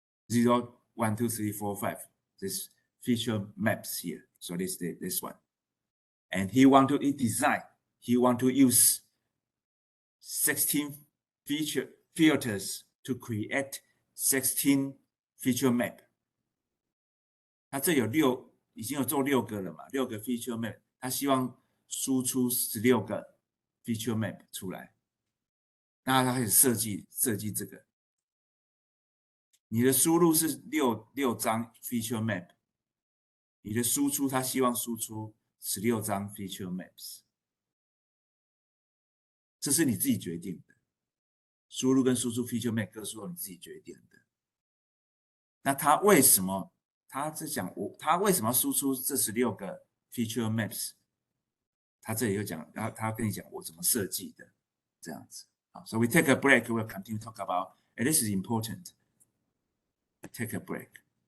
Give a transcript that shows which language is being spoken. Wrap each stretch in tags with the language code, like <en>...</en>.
<en>0, 1, 2, 3, 4, 5. This feature maps here. So this one. And he want to design. He want to use 16 feature filters to create 16 feature map.</en> <zh>他这有已经有做6个了嘛，6个 feature map， 他希望输出16个 feature map 出来。那他开始设计这个。你的输入是6张 feature map， 你的输出他希望输出16张 feature maps， 这是你自己决定的。输入跟输出 feature map 各是你自己决定的。那他为什么？他在讲他为什么要输出这16个 feature maps？他这里有讲，然后他跟你讲我怎么设计的，这样子。</zh> <en>好 ，So we take a break. We'll continue to talk about. And this is important. Take a break.</en>